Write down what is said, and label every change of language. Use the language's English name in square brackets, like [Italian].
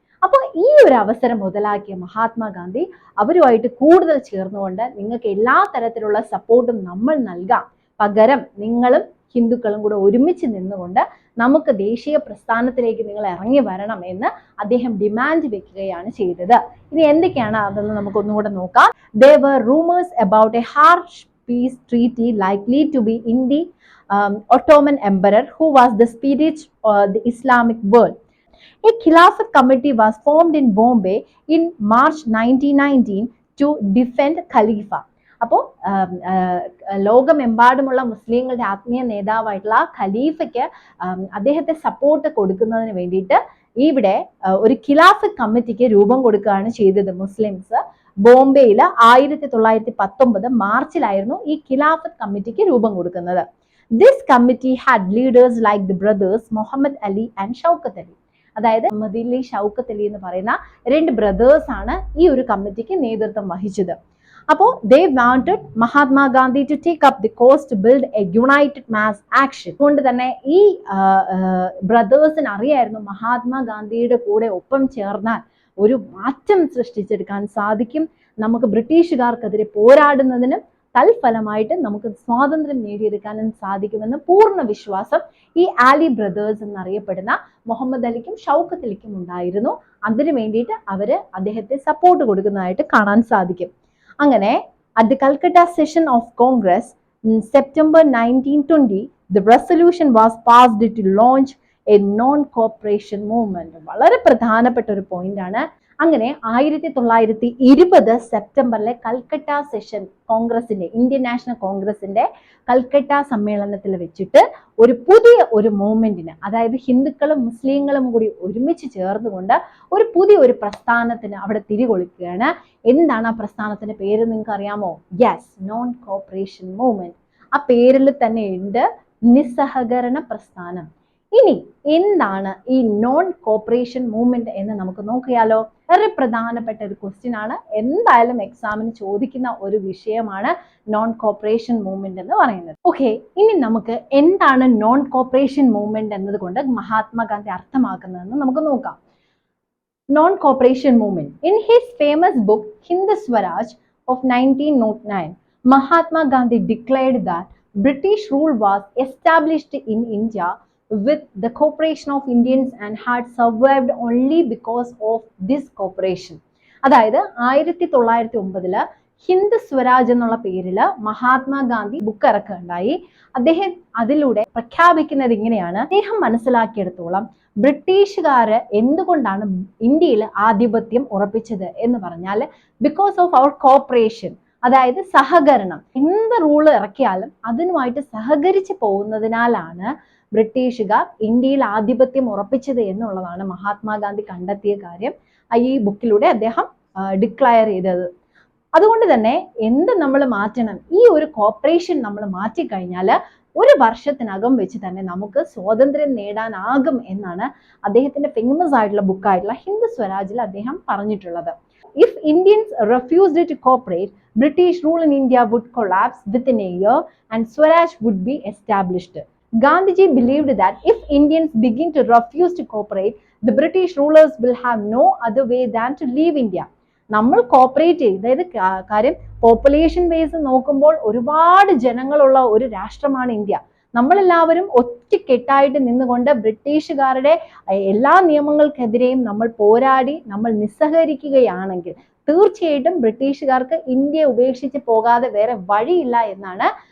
[Malayalam] അപ്പോൾ ഈ ഒരു അവസരം മുതലാക്കിയ മഹാത്മാഗാന്ധി അവരുമായിട്ട് കൂടുതൽ ചേർന്നുകൊണ്ട് നിങ്ങൾക്ക് എല്ലാ തരത്തിലുള്ള സപ്പോർട്ടും നമ്മൾ നൽകാം, പകരം നിങ്ങളും ഹിന്ദുക്കളും കൂടെ ഒരുമിച്ച് നിന്നുകൊണ്ട് നമുക്ക് ദേശീയ പ്രസ്ഥാനത്തിലേക്ക് നിങ്ങൾ ഇറങ്ങി വരണം എന്ന് അദ്ദേഹം ഡിമാൻഡ് വെക്കുകയാണ് ചെയ്തത്. ഇനി എന്തൊക്കെയാണ് അതെന്ന് നമുക്കൊന്നുകൂടെ നോക്കാം. [English] There were rumors about a harsh peace treaty likely to be in the Ottoman emperor, who was the spirit of the Islamic world. A Khilafat committee was formed in Bombay in March 1919 to defend Khalifa. [Malayalam] അപ്പോൾ ലോകമെമ്പാടുമുള്ള മുസ്ലിങ്ങളുടെ ആത്മീയ നേതാവായിട്ടുള്ള ഖലീഫയ്ക്ക് അദ്ദേഹത്തെ support കൊടുക്കുന്നതിന് വേണ്ടിയിട്ട് ഇവിടെ ഒരു ഖിലാഫത്ത് കമ്മിറ്റിക്ക് രൂപം കൊടുക്കുകയാണ് ചെയ്തത് മുസ്ലിംസ്. ബോംബെയിൽ 1919 മാർച്ചിലായിരുന്നു ഈ ഖിലാഫത്ത് കമ്മിറ്റിക്ക് രൂപം കൊടുക്കുന്നത്. [English] This committee had leaders like the brothers Muhammad Ali and Shaukat Ali. [Malayalam] അതായത് മുഹമ്മദ് അലി, ഷൗക്കത്ത് അലി എന്ന് പറയുന്ന രണ്ട് ബ്രദേഴ്സ് ആണ് ഈ ഒരു കമ്മിറ്റിക്ക് നേതൃത്വം വഹിച്ചത്. [English] അപ്പോൾ they wanted Mahatma Gandhi to take up the cause to build a united mass action. [Malayalam] അതുകൊണ്ട് തന്നെ ഈ ബ്രദേഴ്സിന് അറിയായിരുന്നു മഹാത്മാഗാന്ധിയുടെ കൂടെ ഒപ്പം ചേർന്നാൽ ഒരു മാറ്റം സൃഷ്ടിച്ചെടുക്കാൻ സാധിക്കും, നമുക്ക് ബ്രിട്ടീഷുകാർക്കെതിരെ പോരാടുന്നതിനും തൽഫലമായിട്ട് നമുക്ക് സ്വാതന്ത്ര്യം നേടിയെടുക്കാനും സാധിക്കുമെന്ന് പൂർണ്ണ വിശ്വാസം ഈ ആലി ബ്രദേഴ്സ് എന്നറിയപ്പെടുന്ന മുഹമ്മദ് അലിക്കും ഷൗക്കത്ത് അലിക്കും ഉണ്ടായിരുന്നു. അതിനു വേണ്ടിയിട്ട് അവര് അദ്ദേഹത്തെ സപ്പോർട്ട് കൊടുക്കുന്നതായിട്ട് കാണാൻ സാധിക്കും. [English] അങ്ങനെ at the Calcutta session of Congress in September 1920, the resolution was passed to launch a non-cooperation movement. [Malayalam] വളരെ പ്രധാനപ്പെട്ട ഒരു പോയിന്റ് ആണ്. അങ്ങനെ 1920 സെപ്റ്റംബറിലെ കൽക്കട്ട സെഷൻ കോൺഗ്രസിന്റെ, ഇന്ത്യൻ നാഷണൽ കോൺഗ്രസിന്റെ കൽക്കട്ട സമ്മേളനത്തിൽ വെച്ചിട്ട് ഒരു പുതിയ ഒരു മൂവ്മെന്റിന്, അതായത് ഹിന്ദുക്കളും മുസ്ലിങ്ങളും കൂടി ഒരുമിച്ച് ചേർന്നുകൊണ്ട് ഒരു പുതിയ ഒരു പ്രസ്ഥാനത്തിന് അവിടെ തിരികൊളുക്കുകയാണ്. എന്താണ് ആ പ്രസ്ഥാനത്തിന്റെ പേര് നിങ്ങൾക്ക് അറിയാമോ? Yes, non corporation movement. ആ പേരിൽ തന്നെ ഉണ്ട് നിസ്സഹകരണ പ്രസ്ഥാനം. ഇനി എന്താണ് ഈ നോൺ കോപ്പറേഷൻ മൂവ്മെന്റ് എന്ന് നമുക്ക് നോക്കിയാലോ? വളരെ പ്രധാനപ്പെട്ട ഒരു ക്വസ്റ്റ്യൻ ആണ്, എന്തായാലും എക്സാമിന് ചോദിക്കുന്ന ഒരു വിഷയമാണ് നോൺ കോപ്പറേഷൻ മൂവ്മെന്റ് എന്ന് പറയുന്നത്. ഓക്കെ, ഇനി നമുക്ക് എന്താണ് നോൺ കോപ്പറേഷൻ മൂവ്മെന്റ് എന്നതുകൊണ്ട് മഹാത്മാഗാന്ധി അർത്ഥമാക്കുന്നതെന്ന് നമുക്ക് നോക്കാം. [English] Non-cooperation movement. In his famous book Hind Swaraj of 1909, Mahatma Gandhi declared that British rule was established in India with the cooperation of Indians and had survived only because of this cooperation. [Malayalam] അതായത് 1909 ഹിന്ദ് സ്വരാജ് എന്നുള്ള പേരില് Mahatma Gandhi book ഇറക്കുകയുണ്ടായി. അദ്ദേഹം അതിലൂടെ പ്രഖ്യാപിക്കുന്നത് ഇങ്ങനെയാണ്: അദ്ദേഹം മനസ്സിലാക്കിയെടുത്തോളം ബ്രിട്ടീഷുകാര് എന്തുകൊണ്ടാണ് ഇന്ത്യയിൽ ആധിപത്യം ഉറപ്പിച്ചത് എന്ന് പറഞ്ഞാൽ [English] because of അവർ cooperation, [Malayalam] അതായത് സഹകരണം. എന്ത് റൂള് ഇറക്കിയാലും അതിനുമായിട്ട് സഹകരിച്ച് പോകുന്നതിനാലാണ് ബ്രിട്ടീഷുകാർ ഇന്ത്യയിൽ ആധിപത്യം ഉറപ്പിച്ചത് എന്നുള്ളതാണ് മഹാത്മാഗാന്ധി കണ്ടെത്തിയ കാര്യം ഈ ബുക്കിലൂടെ അദ്ദേഹം ഡിക്ലയർ ചെയ്തത്. അതുകൊണ്ട് തന്നെ എന്ത് നമ്മൾ മാറ്റണം, ഈ ഒരു കോപ്പറേഷൻ നമ്മൾ മാറ്റിക്കഴിഞ്ഞാൽ ഒരു വർഷത്തിനകം വെച്ച് തന്നെ നമുക്ക് സ്വാതന്ത്ര്യം നേടാനാകും എന്നാണ് അദ്ദേഹത്തിന്റെ ഫേമസ് ആയിട്ടുള്ള ബുക്കായിട്ടുള്ള ഹിന്ദ് സ്വരാജിൽ അദ്ദേഹം പറഞ്ഞിട്ടുള്ളത്. [English] If Indians refused to cooperate, British rule in India would collapse within a year and Swaraj would be established. Gandhiji believed that if Indians begin to refuse to cooperate, the British rulers will have no other way than to leave India. [Malayalam] നമ്മൾ cooperate ചെയ്ത്, അതായത് കാര്യം population base നോക്കുമ്പോൾ ഒരുപാട് ജനങ്ങളുള്ള ഒരു രാഷ്ട്രമാണ് India. നമ്മളെല്ലാവരും ഒറ്റക്കെട്ടായിട്ട് നിന്നുകൊണ്ട് ബ്രിട്ടീഷുകാരുടെ എല്ലാ നിയമങ്ങൾക്കെതിരെയും നമ്മൾ പോരാടി നമ്മൾ നിസ്സഹകരിക്കുകയാണെങ്കിൽ തീർച്ചയായിട്ടും ബ്രിട്ടീഷുകാർക്ക് ഇന്ത്യ ഉപേക്ഷിച്ച് പോകാതെ വേറെ വഴിയില്ല എന്നാണ്